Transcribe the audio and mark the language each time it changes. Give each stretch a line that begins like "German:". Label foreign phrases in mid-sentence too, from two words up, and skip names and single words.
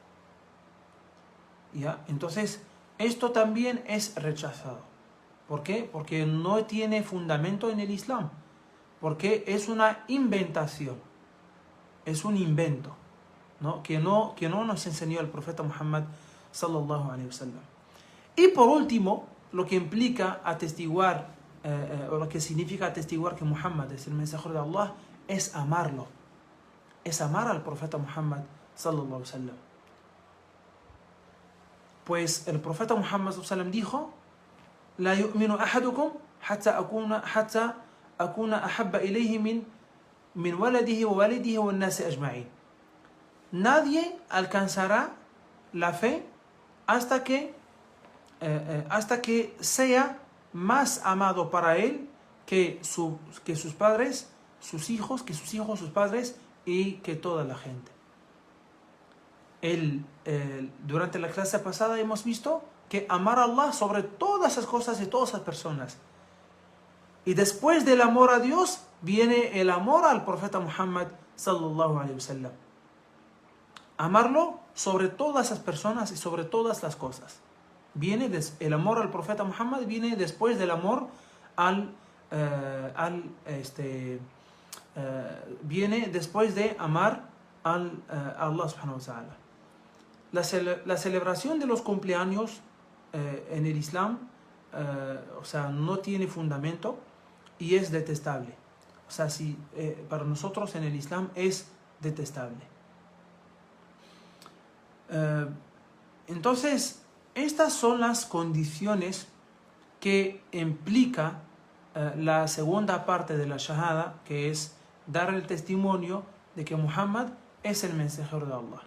Spanish: ¿Ya? Entonces, esto también es rechazado. ¿Por qué? Porque no tiene fundamento en el Islam. Porque es una inventación. Es un invento, ¿no? Que no nos enseñó el profeta Muhammad
Arabic: صلى الله عليه وسلم.
Spanish: Y por último, lo que implica atestiguar, o lo que significa atestiguar que Muhammad es el mensajero de Allah, es amarlo. Es amar al profeta Muhammad
Arabic: صلى الله عليه وسلم.
Spanish: Pues el profeta Muhammad
Arabic: صلى الله عليه وسلم dijo: "لا يؤمن أحدكم حتى أكون أحب إليه من ولده ووالده والناس أجمعين."
Spanish: Nadie alcanzará la fe hasta que sea más amado para él que sus padres, sus hijos, sus padres y que toda la gente. Durante la clase pasada hemos visto que amar a Allah sobre todas esas cosas y todas esas personas. Y después del amor a Dios viene el amor al profeta Muhammad
Arabic: صلى الله عليه وسلم.
Spanish: Amarlo sobre todas esas personas y sobre todas las cosas. El amor al profeta Muhammad viene después del amor viene después de amar a Allah
Arabic: سبحانه وتعالى.
Spanish: La celebración de los cumpleaños en el Islam, no tiene fundamento y es detestable. Para nosotros en el Islam es detestable. Entonces, estas son las condiciones que implica la segunda parte de la Shahada, que es dar el testimonio de que Muhammad es el mensajero de Allah.